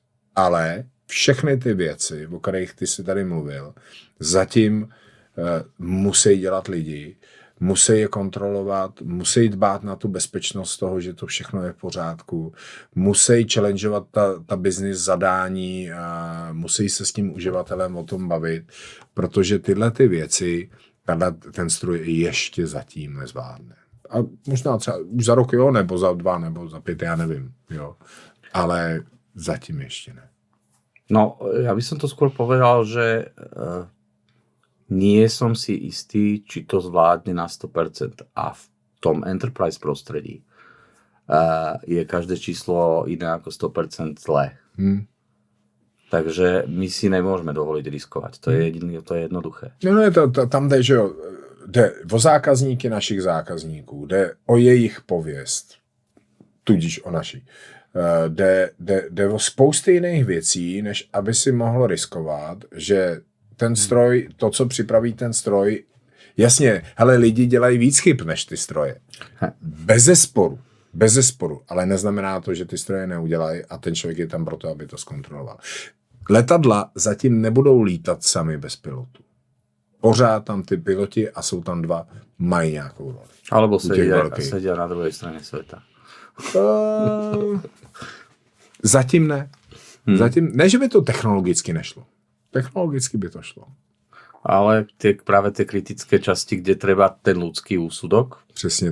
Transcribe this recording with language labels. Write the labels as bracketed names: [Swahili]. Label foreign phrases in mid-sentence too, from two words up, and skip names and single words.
[Czech] Ale všechny ty věci, o kterých ty jsi tady mluvil, zatím musí dělat lidi, musí je kontrolovat, musí dbát na tu bezpečnost toho, že to všechno je v pořádku, musí challengeovat ta business zadání, musí se s tím uživatelem o tom bavit, protože tyhle ty věci ten stroj ještě zatím nezvládne. A možná třeba už za rok, jo, nebo za 2, nebo za 5, já nevím, jo. Ale zatím ještě ne. [Slovak] No, ja by som to skôr povedal, že nie som si istý, či to zvládne na 100%. A v tom enterprise prostredí je každé číslo iné ako 100% zlé. Takže my si nemôžeme dovoliť riskovať. To je jednoduché. [Czech] No, tam jde, že jo, jde o zákazníky našich zákazníků, jde o jejich pověst, tudíž o naší. Jde o spousty jiných věcí, než aby si mohl riskovat, že ten stroj, to, co připraví ten stroj, jasně, hele, lidi dělají víc chyb než ty stroje. Bez zesporu, ale neznamená to, že ty stroje neudělají a ten člověk je tam proto, aby to zkontroloval. Letadla zatím nebudou lítat sami bez pilotů. Pořád tam ty piloti a jsou tam 2, mají nějakou roli. [Slovak] Alebo sedia na druhej strane sveta. [Czech] Zatím ne. Zatím, ne, že by to technologicky nešlo. Technologicky by to šlo. [Slovak] Ale práve tie kritické časti, kde treba ten ľudský úsudok, [Czech] přesně